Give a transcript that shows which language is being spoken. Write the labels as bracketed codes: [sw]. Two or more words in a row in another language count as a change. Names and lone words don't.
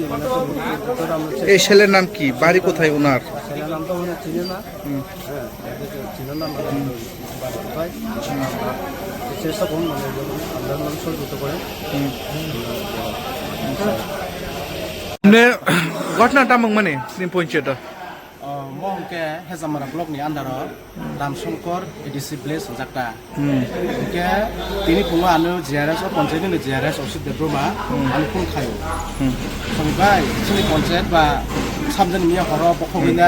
[bn] এই ছেলের নাম কি বাড়ি কোথায় ওনার ছেলের নাম তো মনে চিনে না হ্যাঁ চিনে না কোথায় চেষ্টা করুন মানে আমরা মানুষ সহযোগিতা করেন ঘটনাটা মানে পঞ্চায়েত [trp] mongke hezamara blok ni andaro ramsongkor edisi place jakta ke tini punga anu JRS o panchayat ni JRS osid debroma anu pun khayo songbai sini panchayat ba samjan miya horo bokhoginai